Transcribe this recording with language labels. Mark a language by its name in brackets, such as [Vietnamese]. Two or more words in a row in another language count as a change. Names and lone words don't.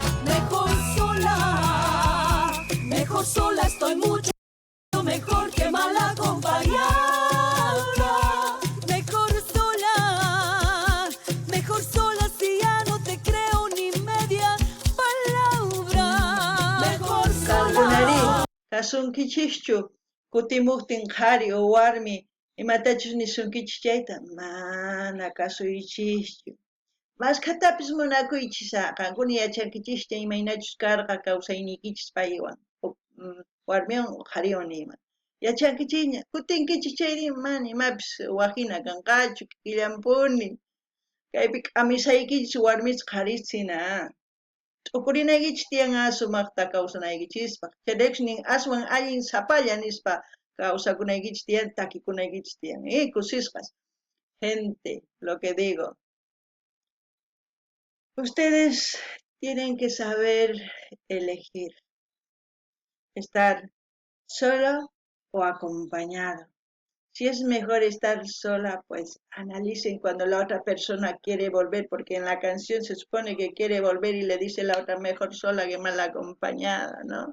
[Spanish] Mejor sola estoy mucho mejor que mal acompañada. Mejor sola si ya no te creo ni media palabra. Mejor [Quechua] Kankunari, [Spanish] sola. [Quechua] kasunkichishchu, kutimuktin qhari o warmi, imatachus nisunkichis chayta, mana kasuychischu. Maskhatapis munakuychis, qankuna yachankichis imaynachus karqa kawsaynikichis paywan, warmiwan qhariwan niyman. Yachankichikña, kutinkichis chayri mana imapis waqhina kanqachu, killampuni. Kaypi k'amisaykichis warmis qharissina. T'ukurinaykichis tiyan sumaqta kawsanaykichispaq. Chayrichus nin aswan allin sapalla nispa kawsakunaykichis tiyan, takikunaykichis tiyan. Kusisqas. [Spanish] Gente, lo que digo. Ustedes tienen que saber elegir. Estar solo o acompañado. Si es mejor estar sola, pues analicen cuando la otra persona quiere volver, porque en la canción se supone que quiere volver y le dice la otra mejor sola que mal acompañada, ¿no?